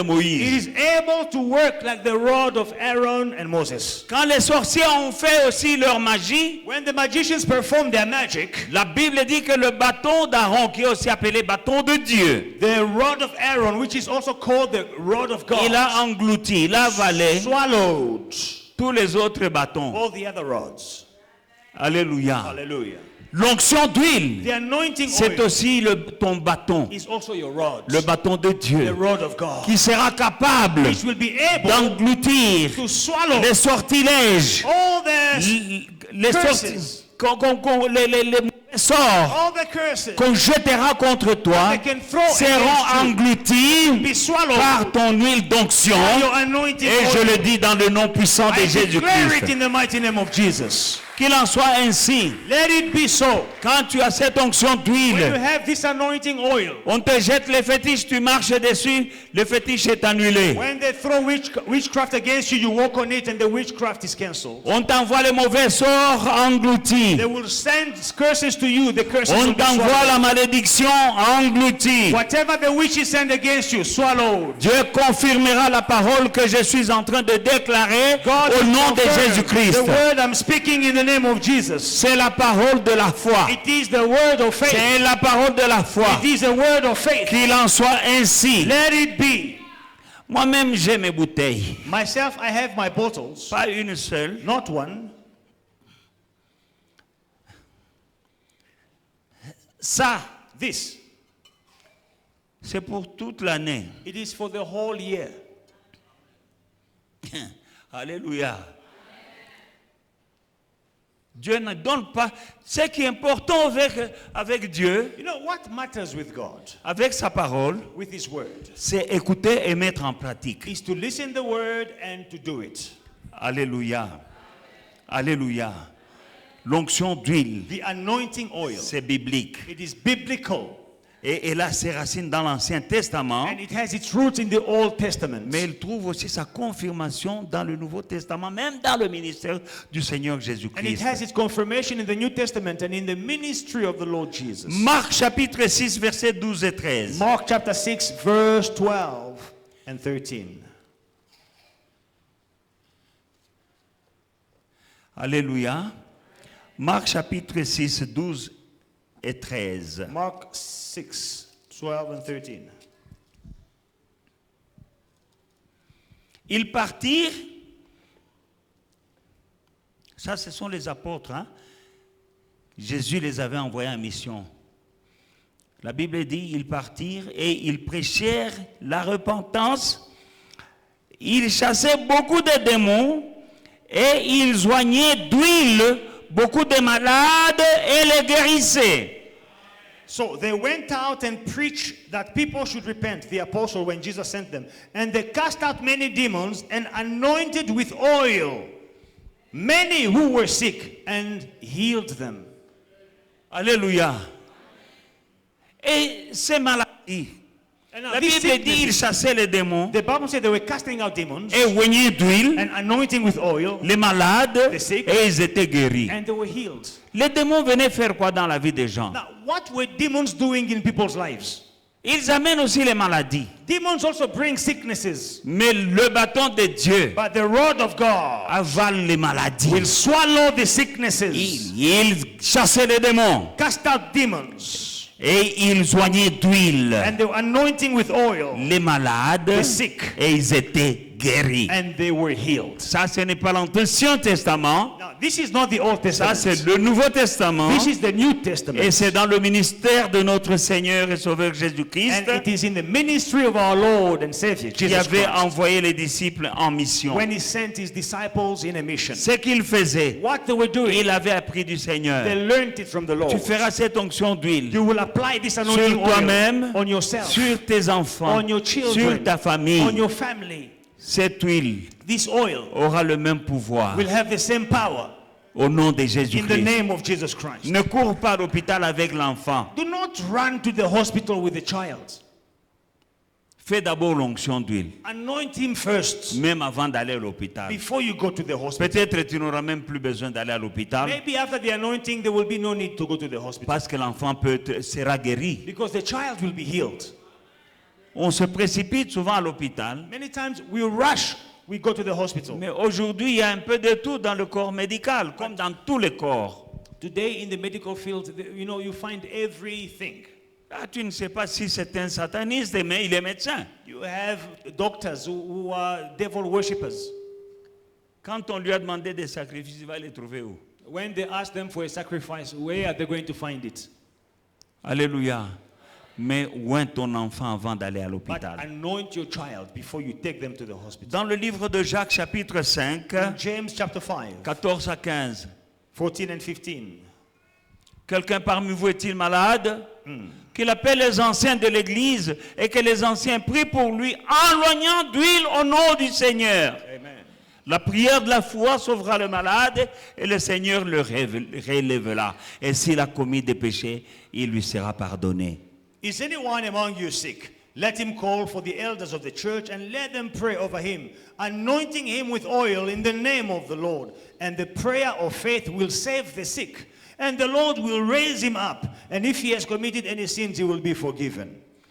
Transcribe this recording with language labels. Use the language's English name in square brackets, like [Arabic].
[English] it [French] Moïse. [English] is able to work like the rod of Aaron and Moses. [French] Quand les sorciers ont fait aussi leur magie, [English] When the magicians perform their magic, [French] la Bible dit que le bâton d'Aaron, qui est aussi appelé bâton de Dieu, [English] the rod of Aaron, which is also called the rod of God, [French] il a englouti, il a avalé [English] swallowed [French] tous les autres bâtons. [English] all the other rods. [French] Alléluia. [English] Hallelujah. [French] L'onction d'huile, [English] The anointing [French] c'est [English] oil [French] aussi ton bâton, [English] is also your rod, [French] le bâton de [English] the [French] Dieu, [English] rod of God, [French] qui sera capable [English] which will be able [French] d'engloutir [English] to swallow [French] les sortilèges, [English] all the [French] les [English] curses. [French] les mauvais sorts [English] all the curses [French] qu'on jettera contre toi [English] they can throw [French] seront [English] against you, [French] engloutis [English] be swallowed [French] par ton huile d'onction. [English] by your anointing [French] Et je [English] oil. [French] le dis dans le nom puissant de [English] I declare it [French] Jésus-Christ. [English] in the mighty name of Jesus. [French] Qu'il en soit ainsi. [English] Let it be so. [French] Quand tu as cette onction [English] When you [French] d'huile, [English] have this anointing oil, [French] on te jette les fétiches, tu marches dessus, le fétiche est annulé. [English] when they throw witchcraft against you, you walk on it and the witchcraft is cancelled. [French] On t'envoie les mauvais sorts engloutis. [English] They will send curses to you, the curses [French] On [English] will be [French] t'envoie [English] swallowed. [French] la malédiction engloutie. [English] Whatever the witches send against you, swallowed. [French] Dieu confirmera la parole que je suis en train de déclarer [English] God [French] au [English] will [French] nom de [English] confirm [French] Jésus-Christ. [English] the word I'm speaking in the name of Jesus. [French] C'est la parole de la foi. [English] It is the word of faith. [French] C'est la parole de la foi. [English] It is the word of faith. [French] Qu'il en soit ainsi. [English] Let it be. [French] Moi-même, j'ai mes bouteilles. [English] Myself, I have my bottles, [French] Pas une seule. [English] not one. [French] Ça, [English] This, [French] c'est pour toute l'année. [English] it is for the whole year. [French] Alléluia. Dieu ne donne pas. Ce qui est important avec Dieu, [English] You know what matters with God, [French] avec sa parole, [English] with His word, [French] c'est écouter et mettre en pratique. [English] is to listen the word and to do it. [French] Alléluia. Alléluia. L'onction d'huile, [English] The anointing oil, [French] c'est biblique. [English] it is biblical, [French] Et elle a ses racines dans l'Ancien Testament, [English] and it has its roots in the Old Testament. [French] mais elle trouve aussi sa confirmation dans le Nouveau Testament, même dans le ministère du Seigneur [English] And it [French] Jésus-Christ. [English] has its confirmation in the New Testament and in the ministry of the Lord Jesus. [French] Marc chapitre 6, versets 12 et 13. [English] Mark chapter 6, verse 12 and 13. [French] Alléluia. Marc chapitre 6, 12 et 13. [English] Mark 6, 12 and 13. [French] Ils partirent. Ça, ce sont les apôtres. Hein? Jésus les avait envoyés en mission. La Bible dit, ils partirent et ils prêchèrent la repentance. Ils chassaient beaucoup de démons et ils joignaient d'huile beaucoup de malades et les guérissaient. [English] So they went out and preached that people should repent, the apostle, when Jesus sent them. And they cast out many demons and anointed with oil many who were sick and healed them. [French] Alléluia. Et ces maladies, [English] And now [French] La [English] these [French] Bible dit [English] sicknesses- [French] ils chassaient les démons [English] The Bible said they were casting out demons [French] et oignaient d'huile [English] and anointing with oil, [French] les malades [English] The sick. [French] et ils étaient guéris. [English] and they were healed. [French] Les démons venaient faire quoi dans la vie des gens? [English] Now, what were demons doing in people's lives? [French] Ils amènent aussi les maladies. [English] Demons also bring sicknesses, [French] Mais le bâton de Dieu [English] but the rod of God [French] avale les maladies. [English] will swallow the sicknesses, [French] Ils chassaient les démons [English] cast out demons, [French] et ils soignaient d'huile [English] and they were anointing with oil, [French] les malades [English] the sick, [French] et ils étaient guéris. [English] and they were healed. [French] Ça, ce n'est pas l'Ancien Testament. [English] Now, this is not the Old [French] Ça, c'est [English] Testament. [French] le Nouveau Testament. [English] This is the New [French] Et [English] Testament. [French] c'est dans le ministère de notre Seigneur et Sauveur [English] And [French] Jésus-Christ [English] it is in the ministry of our Lord and Savior, [French] qui [English] Jesus [French] avait [English] Christ, [French] envoyé les disciples en mission. [English] when he sent his disciples in a mission. [French] Ce qu'il faisait, [English] What they were doing, [French] il avait appris du [English] they [French] Seigneur. [English] learned it from the Lord. [French] Tu feras cette onction d'huile [English] You will apply this anointing [French] sur toi-même, [English] oil on yourself, [French] sur tes enfants, [English] on your children, [French] sur ta [English] on [French] famille. [English] your family. [French] Cette huile [English] This oil [French] aura le même pouvoir [English] will have the same power [French] au nom de [English] in the [French] Jésus-Christ. [English] name of Jesus Christ. [French] Ne cours pas à l'hôpital avec l'enfant. [English] Do not run to the hospital with the child. [French] Fais d'abord l'onction d'huile, [English] Anoint him first [French] même avant d'aller à l'hôpital. [English] before you go to the hospital. [French] Peut-être tu n'auras même plus besoin d'aller à l'hôpital [English] Maybe after the anointing, there will be no need to go to the hospital [French] parce que l'enfant sera guéri. [English] because the child will be healed. [French] On se précipite souvent à l'hôpital, [English] Many times we rush, we go to the hospital. [French] mais aujourd'hui il y a un peu de tout dans le corps médical, comme dans tous les corps. [English] Today in the medical field, you know, you find everything. [French] Ah, tu ne sais pas si c'est un sataniste, mais il est médecin. [English] You have doctors who are devil worshippers. [French] Quand on lui a demandé des sacrifices, il va les trouver où? [English] When they ask them for a sacrifice, where are they going to find it? [French] Alléluia. Mais oins ton enfant avant d'aller à [English] But [French] l'hôpital. [English] anoint your child before you take them to the hospital. [French] Dans le livre de Jacques, chapitre 5, [English] In James chapter 5, [French] 14 à 15, [English] 14 and 15. [French] quelqu'un parmi vous est-il malade? Qu'il appelle les anciens de l'église et que les anciens prient pour lui en loignant d'huile au nom du Seigneur. [English] Amen. [French] La prière de la foi sauvera le malade et le Seigneur le relèvera. Et s'il a commis des péchés, il lui sera pardonné. [English] Is anyone among you sick? Let him call for the elders of the church and let them pray over him, anointing him with oil in the name of the Lord. And the prayer of faith will save the sick. And the Lord will raise him up. And if he has committed any sins, he will be forgiven.